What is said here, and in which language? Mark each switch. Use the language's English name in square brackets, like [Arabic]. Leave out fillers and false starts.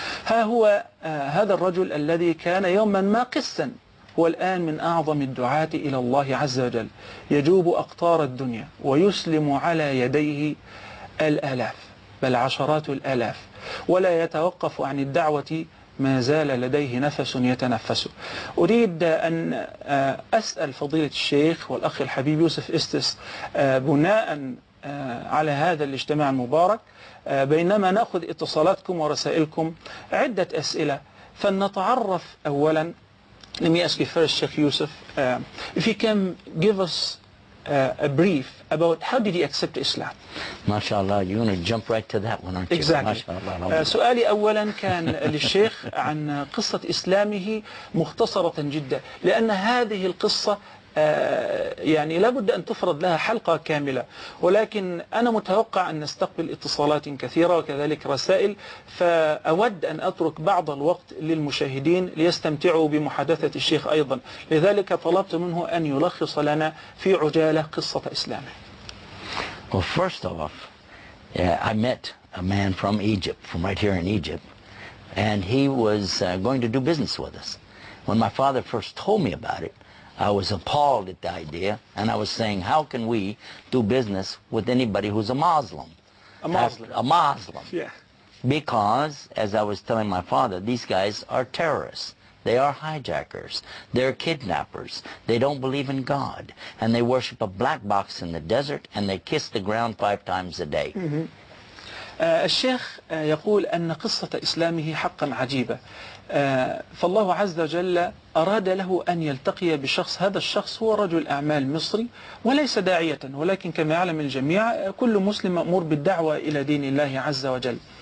[Arabic] ها هو هذا الرجل الذي كان يوما ما قسا، هو الآن من أعظم الدعاة إلى الله عز وجل، يجوب أقطار الدنيا ويسلم على يديه الآلاف بل عشرات الآلاف، ولا يتوقف عن الدعوة ما زال لديه نفس يتنفسه. أريد أن أسأل فضيلة الشيخ والأخ الحبيب يوسف إستس بناء على هذا الاجتماع المبارك، بينما نأخذ اتصالاتكم ورسائلكم، عدة أسئلة. فلنتعرف أولا. [English] Let me ask you first, Sheikh Yusuf, if you can give us a brief about how did he accept Islam. [Arabic] ما شاء الله, [English] you're going to jump right to that one, aren't you? Exactly. [Arabic] ما شاء الله. سؤالي أولا كان للشيخ عن قصة إسلامه مختصرة جدا، لأن هذه القصة يعني لابد أن تفرض لها حلقة كاملة، ولكن أنا متوقع أن نستقبل اتصالات كثيرة وكذلك رسائل، فأود أن أترك بعض الوقت للمشاهدين ليستمتعوا بمحادثة الشيخ أيضا، لذلك طلبت منه أن يلخص لنا في عجالة قصة إسلامه. [English] Well, first off, I met a man from Egypt, from right here in Egypt, and he was going to do business with us. When my father first told me about it, I was appalled at the idea, and I was saying, how can we do business with anybody who's a Muslim? A Muslim. A Muslim. Yeah. Because, as I was telling my father, these guys are terrorists. They are hijackers. They're kidnappers. They don't believe in God. And they worship a black box in the desert, and they kiss the ground 5 times a day. [Arabic] الشيخ يقول أن قصة إسلامه حقا عجيبة، فالله عز وجل أراد له أن يلتقي بشخص. هذا الشخص هو رجل أعمال مصري وليس داعية، ولكن كما يعلم الجميع كل مسلم مأمور بالدعوة إلى دين الله عز وجل.